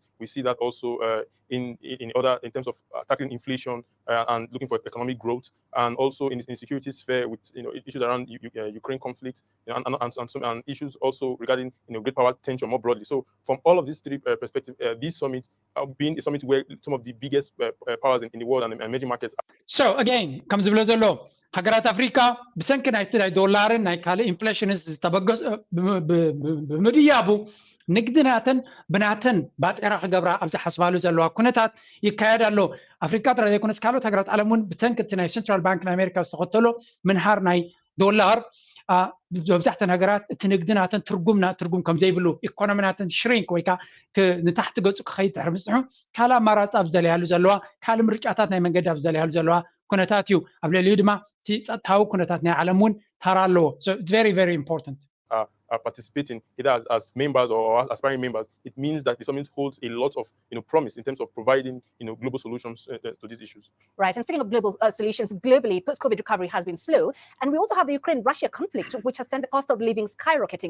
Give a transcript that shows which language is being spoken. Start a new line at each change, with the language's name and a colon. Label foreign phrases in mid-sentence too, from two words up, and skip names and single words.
English: We see that also in terms of tackling inflation and looking for economic growth, and also in security sphere with issues around Ukraine conflict, and issues also regarding great power tension more broadly. So from all of these three perspectives, these summits have been a summit where some of the biggest powers in the world and emerging markets. So again, comes
Tigrinya: ዝብሎ ዘሎ ሃገራት ኣፍሪካ ብሰንኪ ናይቲ ናይ ዶላርን ናይ ካልእ ኢንፍሌሽን ዝተበገሱ ብምድያቡ ንግድናተን ብናተን ባጤራ ክገብራ ኣብ ዝሓስባሉ ዘለዋ ኩነታት ይካየድ ኣሎ። ኣፍሪካ ጥራይ ዘይኮነስ ካልኦት ሃገራት ዓለም እውን ብሰንኪ እቲ ናይ
English: central bank
Tigrinya: ናይ ኣሜሪካ ዝተኸተሎ ምንሃር ናይ ዶላር መብዛሕተን ሃገራት እቲ ንግድናተን ትርጉም ከም ዘይብሉ ኢኮኖሚናተን ሽሪንክ ወይ ከዓ ንታሕቲ ገፁ ክኸይድ ድሕሪ ምስፅሑ ካልእ ኣማራፂ ኣብ ዝደለያሉ ዘለዋ ካልእ ምርጫታት ናይ መንገዲ ኣብ ዝደለያሉ ዘለዋ ኩነታት እዩ። ኣብ ልዕሊኡ ድማ እቲ ፀጥታዊ ኩነታት ናይ ዓለም እውን ተራ ኣለዎ።
English: So it's very, very important. Are participating either as members or aspiring members, it means that the summit holds a lot of promise in terms of providing global solutions to these issues. Right, and speaking of global solutions, globally, post-COVID recovery has been slow, and we also have the Ukraine-Russia conflict, which has sent the cost of living skyrocketing.